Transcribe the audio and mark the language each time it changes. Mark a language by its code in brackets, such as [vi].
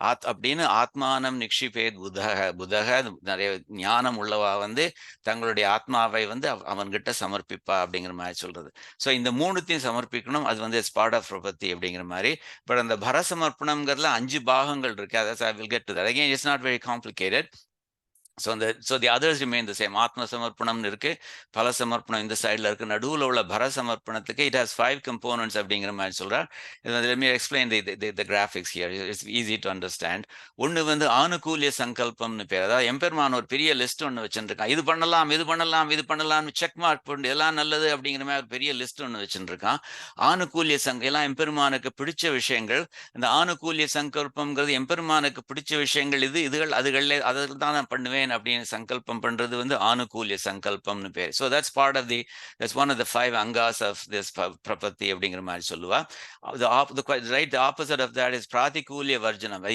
[ta] அப்படின்னு ஆத்மானம் நிக்ஷிபேத் புதக, நிறைய ஞானம் உள்ளவா வந்து தங்களுடைய ஆத்மாவை வந்து அவன்கிட்ட சமர்ப்பிப்பா அப்படிங்கிற மாதிரி சொல்றது. ஸோ இந்த மூணுத்தையும் சமர்ப்பிக்கணும், அது வந்து பார்ட் ஆஃப் பிரபத்தி அப்படிங்கிற மாதிரி. பட் அந்த பர சமர்ப்பணம்ங்கிறதுல 5 பாகங்கள் இருக்கு. [en] I will get to that. Again, it's not very complicated. So the others remain the same. [ta] ஆத்ம சமர்ப்பணம்னு இருக்கு, பல சமர்ப்பணம் இந்த சைடில் இருக்கு. நடுவில் உள்ள பர சமர்ப்பணத்துக்கு [en] it has 5 components [ta] அப்படிங்கிற மாதிரி சொல்றார். [en] Let me explain the graphics here. It's easy to understand. [ta] ஒன்று வந்து ஆனுகூல்ய சங்கல்பம்னு பேர். அதாவது எம்பெருமான் ஒரு பெரிய லிஸ்ட் ஒன்று வச்சுருக்கான். இது பண்ணலாம் செக் மார்க் பண்ணி எல்லாம் நல்லது அப்படிங்கிற மாதிரி ஒரு பெரிய லிஸ்ட் ஒன்று வச்சுருக்கான். ஆனுகூல்ய எல்லாம் எம்பெருமானுக்கு பிடிச்ச விஷயங்கள். இந்த ஆனுகூல்ய சங்கல்பம்ங்கிறது எம்பெருமானுக்கு பிடிச்ச விஷயங்கள், அதுகளில் அதில் தான் நான் பண்ணுவேன் அப்படின்னு சங்கல்பம் பண்றது வந்து ஆனுகூல்ய சங்கல்பம்னு பேர். [en] So that's one of the 5 angas of this prapatti [ta] அப்படிங்கிற மாதிரி சொல்லுவா. [en] The opposite of that is பிராதிகூல்ய வர்ஜனம்.